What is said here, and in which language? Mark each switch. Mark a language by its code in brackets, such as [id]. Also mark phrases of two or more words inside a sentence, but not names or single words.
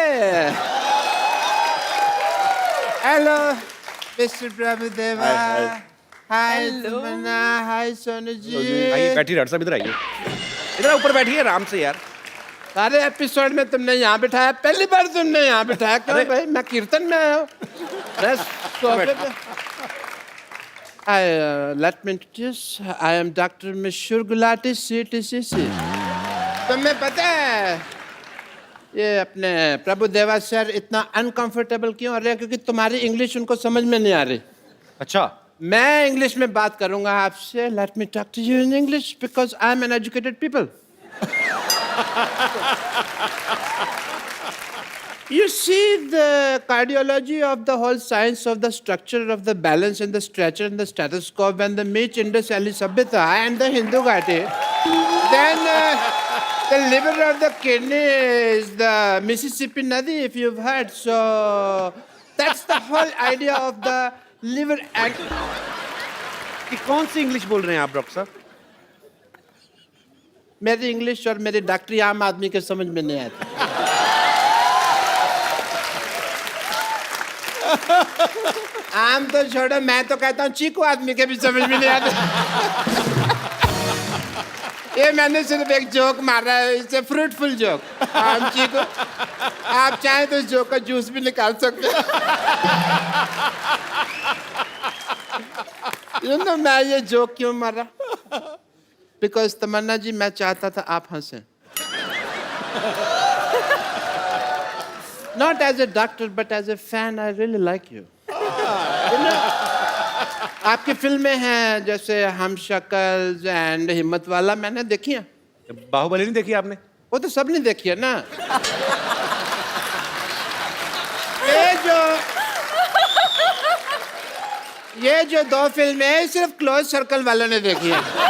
[en] hello mister [hi] प्रभु देवा। हाय तमन्ना, हाय सोनू जी। आइए बैठिए डॉक्टर साहब, इधर आइए, इधर ऊपर बैठिए आराम से यार। सारे एपिसोड में तुमने यहाँ बिठाया, पहली बार तुमने यहाँ बिठाया। क्यों भाई, मैं कीर्तन में आया हूँ। [en] Let me introduce, I am Dr. Mishur Gulati, CTCC। [hi] तुम्हें पता है ये अपने प्रभु देवा सर इतना अनकंफर्टेबल क्यों हो रहे हैं? क्योंकि तुम्हारी इंग्लिश उनको समझ में नहीं आ रही। अच्छा, मैं इंग्लिश में बात करूंगा आपसे। [en] Let me talk to you in English because I am an educated people। You see the cardiology of the whole science of the structure of the balance and the stretcher and the stethoscope and the Meech Indus Valley Sabhyata and the Hindu Ghati. Then the liver of the kidney is the Mississippi Nadi, if you've heard. So that's the whole idea of the liver and... [hi] कि कौन सी इंग्लिश बोल रहे हैं आप डॉक्टर साहब? मेरी इंग्लिश और मेरी डॉक्टरी आम आदमी के समझ में नहीं आती. आम तो छोड़ो, मैं तो कहता हूँ चीकू आदमी के भी समझ में नहीं आते. ये मैंने सिर्फ एक जोक मारा है, इससे [en] fruitful joke. [hi] आम चीकू, आप चाहें तो इस जोक का जूस भी निकाल सकते हैं. मैं ये जोक क्यों मारा? बिकॉज तमन्ना जी, मैं चाहता था आप हंसें. [en] Not as a doctor, but as a fan, I really like you. [hi] आपकी फिल्में हैं जैसे हम शक्ल एंड हिम्मत वाला, मैंने देखी हैं. बाहुबली नहीं देखी आपने? वो तो सबने देखी है ना. ये जो दो फिल्में हैं सिर्फ [en] close circle [hi] वालों ने देखी है.